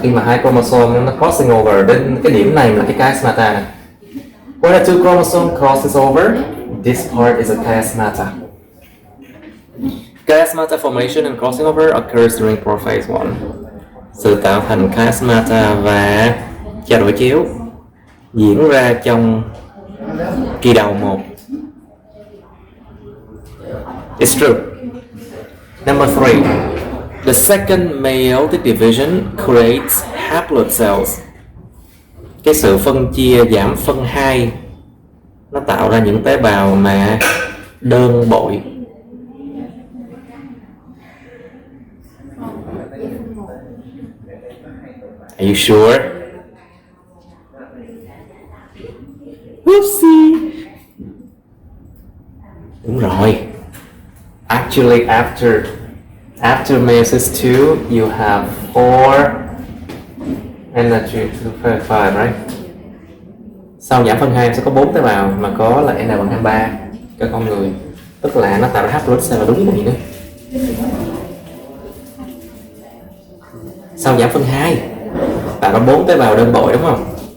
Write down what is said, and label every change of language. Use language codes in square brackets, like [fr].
[vi] Khi mà hai chromosome nó crossing over, đến cái điểm này là cái chiasmata này. [en] When the two chromosome crosses over, this part is a chiasmata. Chiasmata formation and crossing over occurs during prophase 1. [vi] Sự tạo thành chiasmata và trao đổi chéo diễn ra trong kỳ đầu 1. [en] It's true. Number 3. The second meiotic division creates haploid cells. [vi] Cái sự phân chia giảm phân 2 nó tạo ra những tế bào mà đơn bội. [en] Are you sure? Whoopsie. [vi] Đúng rồi. [en] Actually, after meiosis 2, you have 4 energy to 5, right? [vi] Sau giảm phân 2 sẽ có 4 tế bào mà có là n bằng 23 cho con người. Tức là nó tạo ra haploid cell là đúng gì nữa. Sau giảm phân 2 tạo ra 4 tế bào đơn bội đúng không?